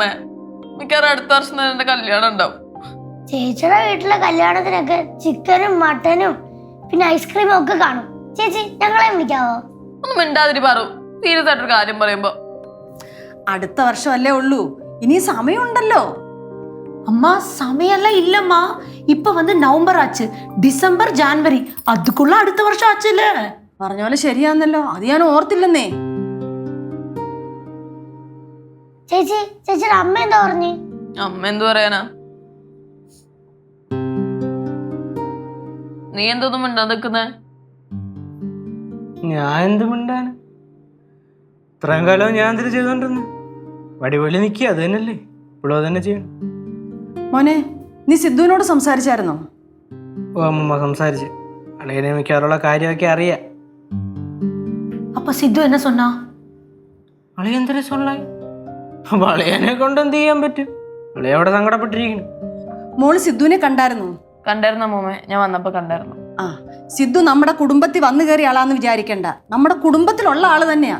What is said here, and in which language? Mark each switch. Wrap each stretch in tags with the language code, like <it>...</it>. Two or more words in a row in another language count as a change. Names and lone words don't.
<ml>മിക്കവാറും അടുത്ത വർഷം തന്നെ എന്റെ കല്യാണം ഉണ്ടാവും. ചേച്ചിയുടെ വീട്ടിലെ കല്യാണത്തിനൊക്കെ ചിക്കനും മട്ടനും പിന്നെ ഐസ്ക്രീമും ഒക്കെ കാണും. ചേച്ചി ഞങ്ങളെ വിളിക്കാവോ? ഒന്നും മിണ്ടാതിരി പറു, സീരിയസ് ആയിട്ടൊരു കാര്യം പറയുമ്പോ. അടുത്ത വർഷമല്ലേ ഉള്ളൂ, ഇനി സമയമുണ്ടല്ലോ.</ml> <ta>அம்மா சமையெல்லாம் இல்லம்மா, இப்ப வந்து நவம்பர் ஆச்சு, டிசம்பர் ஜான்வரி, அதுக்குள்ள அடுத்த வருஷம் ஆச்சுல.</ta> <ml>പറഞ്ഞ പോലെ ശരിയാന്നല്ലോ, അത് ഞാൻ ഓർത്തില്ലെന്നേ. ചേച്ചി, ചേച്ചിയുടെ അമ്മ എന്താ പറഞ്ഞു? അമ്മ എന്തു പറയാനാ? നീ എന്തൊന്നും മിണ്ടാതിരിക്കുന്നേ? ഞാൻ എന്ത് മിണ്ടാന്? ഇത്രയും കാലം ഞാൻ എന്തിനു ചെയ്തോണ്ടിരുന്നു? വടിവലി നിൽക്കുക, അത് തന്നെയല്ലേ ഇപ്പോഴും അത് തന്നെ ചെയ്യണം. മോനെ, നീ സിദ്ധുവിനോട് സംസാരിച്ചായിരുന്നോ? ഓ അമ്മമ്മ സംസാരിച്ച്. അളിയനെ മിക്കവാറുള്ള കാര്യമൊക്കെ അറിയാം.</ml> <ta>அப்ப சித்து என்ன சொன்னா?</ta> <ml>അളിയ എന്തിനാ സൊല്ലായി? അപ്പൊ അളിയനെ കൊണ്ട് എന്ത് ചെയ്യാൻ പറ്റും? അളിയ അവിടെ സങ്കടപ്പെട്ടിരിക്കുന്നു. മോള് സിദ്ധുവിനെ കണ്ടായിരുന്നോ? കണ്ടായിരുന്നു അമ്മൂമ്മ, ഞാൻ വന്നപ്പോ കണ്ടായിരുന്നു. സിദ്ധു നമ്മുടെ കുടുംബത്തിൽ വന്നു കയറിയ ആളാന്ന് വിചാരിക്കണ്ട. നമ്മുടെ കുടുംബത്തിലുള്ള ആള് തന്നെയാ.</ml>